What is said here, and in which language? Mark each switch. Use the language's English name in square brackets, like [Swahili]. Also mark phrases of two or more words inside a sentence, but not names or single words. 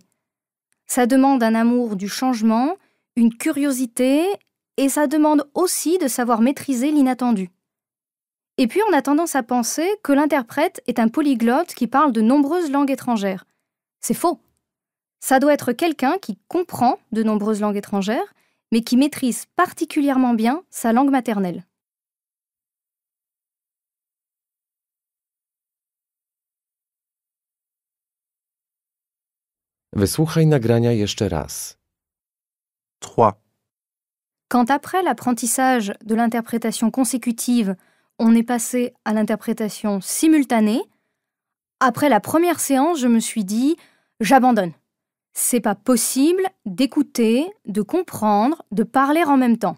[French] Ça demande un amour du changement, une curiosité, et ça demande aussi de savoir maîtriser l'inattendu. Et puis on a tendance à penser que l'interprète est un polyglotte qui parle de nombreuses langues étrangères. C'est faux. Ça doit être quelqu'un qui comprend de nombreuses langues étrangères, mais qui maîtrise particulièrement bien sa langue maternelle. [Polish] Wysłuchaj nagrania jeszcze raz. 3. [French] Quand après l'apprentissage de l'interprétation consécutive, on est passé à l'interprétation simultanée, après la première séance, je me suis dit « j'abandonne ». C'est pas possible d'écouter, de comprendre, de parler en même temps.